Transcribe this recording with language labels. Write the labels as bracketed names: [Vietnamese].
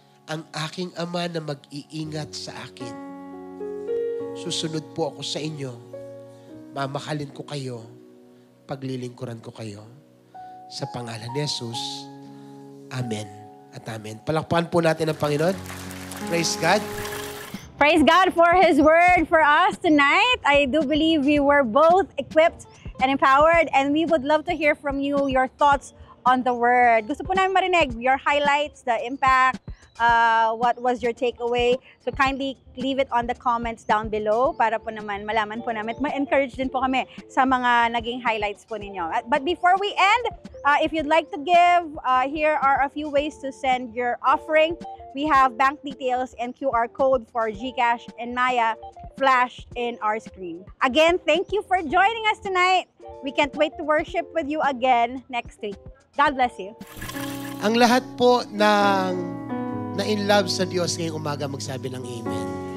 [Filipino] Ang aking Ama na mag-iingat sa akin. Susunod po ako sa inyo. Mamahalin ko kayo. Paglilingkuran ko kayo. Sa pangalan ni Jesus. Amen at amen. Palakpakan po natin ang Panginoon. [English] Praise God. Praise God for His word for us tonight. I do believe we were both equipped and empowered, and we would love to hear from you, your thoughts on the word. [Filipino] Gusto po namin marinig [English] your highlights, the impact, what was your takeaway. So kindly leave it on the comments down below [Filipino] para po naman malaman po namin. Ma-encourage din po kami sa mga naging highlights po ninyo. [English] But before we end, if you'd like to give, here are a few ways to send your offering. We have bank details and QR code for GCash and Maya flashed in our screen. Again, thank you for joining us tonight. We can't wait to worship with you again next week. God bless you. [Filipino] Ang lahat po ng na-in-love sa Diyos ngayong umaga magsabi ng Amen.